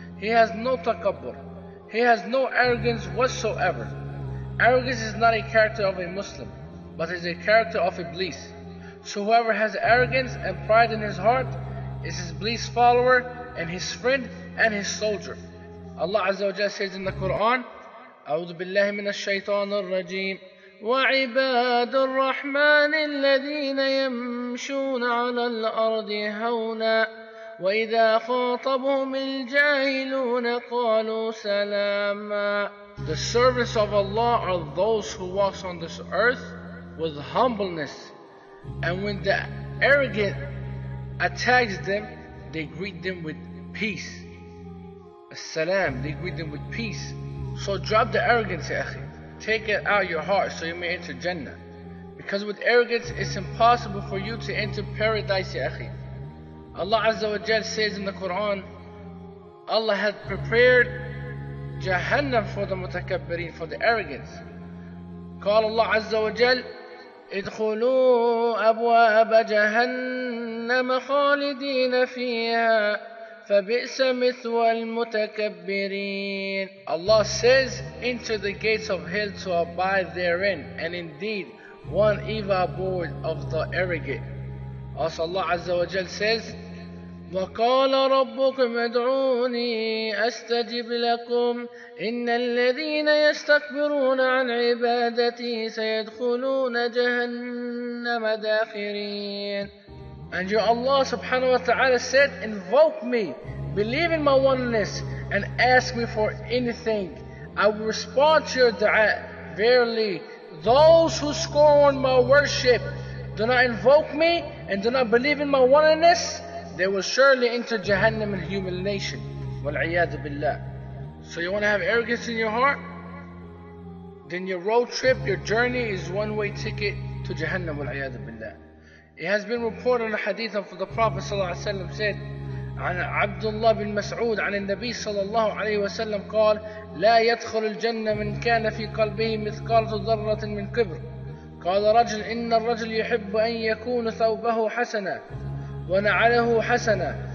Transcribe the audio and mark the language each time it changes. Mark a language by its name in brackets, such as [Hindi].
[English] He has no takabbur. He has no arrogance whatsoever. Arrogance is not a character of a Muslim, but is a character of Iblis. So whoever has arrogance and pride in his heart is his Iblis follower and his friend and his soldier. Allah Azza wa Jalla says in the Quran, [Arabic] أعوذ بالله من الشيطان الرجيم وعباد الرحمن الذين يمشون على الأرض هونا وإذا خاطبهم الجاهلون قالوا سلاما. [English] The servants of Allah are those who walk on this earth with humbleness, and when the arrogant attacks them, they greet them with peace. As-salam, they greet them with peace. So drop the arrogance, ya akhi. Take it out of your heart so you may enter Jannah. Because with arrogance, it's impossible for you to enter paradise, ya akhi. Allah Azza wa Jal says in the Quran, Allah had prepared Jahannam for the mutakabbirin, for the arrogance. [Arabic] قال الله عز وجل ادخلوا أبواب جهنم خالدين فيها فبئس مثوى المتكبرين. [English] Allah says, enter the gates of hell to abide therein, and indeed one evil abode of the arrogant. Also Allah Azza wa Jal says, [Arabic] وَقَالَ رَبُّكُمْ ادْعُونِي أَسْتَجِبْ لَكُمْ إِنَّ الَّذِينَ يَسْتَكْبِرُونَ عَنْ عِبَادَتِي سَيَدْخُلُونَ جَهَنَّمَ دَاخِرِينَ. [English] And your Allah subhanahu wa ta'ala said, invoke me, believe in my oneness, and ask me for anything. I will respond to your dua. Verily, those who scorn my worship, do not invoke me, and do not believe in my oneness, they will surely enter Jahannam in humiliation. [Arabic] Wal-'iyadhu billah. [English] So you want to have arrogance in your heart? Then your road trip, your journey is one-way ticket to Jahannam. [Arabic] Wal-'iyadhu billah. [English] It has been reported in a hadith of the Prophet ﷺ said, [Arabic] عن عبد الله بن مسعود عن النبي صلى الله عليه وسلم قال لا يدخل الجنة من كان في قلبه مثقال ذرة من كبر. قال رجل إن الرجل يحب أن يكون ثوبه حسنا ونعله حسنا.